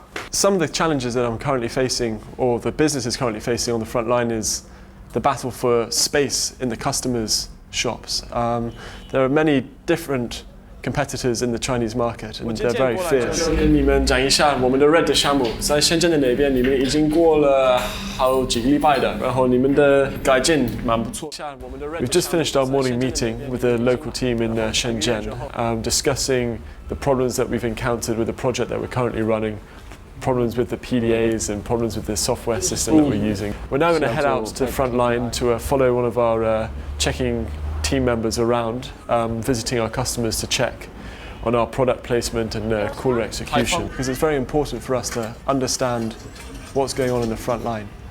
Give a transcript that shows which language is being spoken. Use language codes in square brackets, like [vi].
[en] Some of the challenges that I'm currently facing, or the business is currently facing on the front line, is the battle for space in the customers' shops. There are many different competitors in the Chinese market, and they're very fierce. [zh] 跟你们讲一下我们的 Red 的项目，在深圳的那边，你们已经过了好几个礼拜的，然后你们的改进蛮不错。 [en] We've just finished our morning meeting with the local team in Shenzhen, discussing the problems that we've encountered with the project that we're currently running, problems with the PDAs and problems with the software system that we're using. We're now going to head out to the front line to follow one of our checking team members around, visiting our customers to check on our product placement and cooler execution, because it's very important for us to understand what's going on in the front line.